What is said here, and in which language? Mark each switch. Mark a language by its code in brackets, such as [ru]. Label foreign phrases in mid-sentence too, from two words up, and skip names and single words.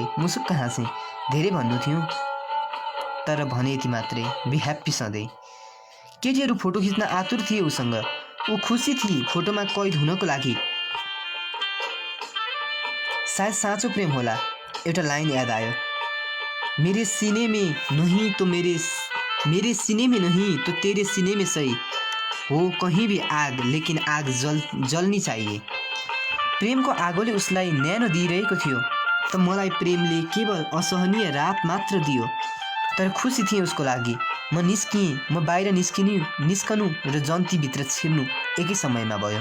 [ne] मुसुक्क हाँसेँ। धेरै भन्नु थियो, तर भने यति मात्रै। [en] be happy [ne] सधैँ। केटीहरू फोटो खिच्न आतुर थिए उसँग। ऊ खुसी थिए फोटोमा कैद हुनको लागि। सायद साँचो प्रेम होला। एउटा लाइन याद आयो। [hi] मेरे सीने में नहीं तो तेरे सीने में सही हो कहीं भी आग, लेकिन आग जल्नी चाहिए। [ne] प्रेमको आगोले उसलाई न्यानो दिइरहेको थियो, त मलाई प्रेमले केवल असहनीय रात मात्र दियो। तर खुसी थिएँ उसको लागि। म निस्किएँ। म बाहिर निस्कनु र जन्तीभित्र छिर्नु एकै समयमा भयो।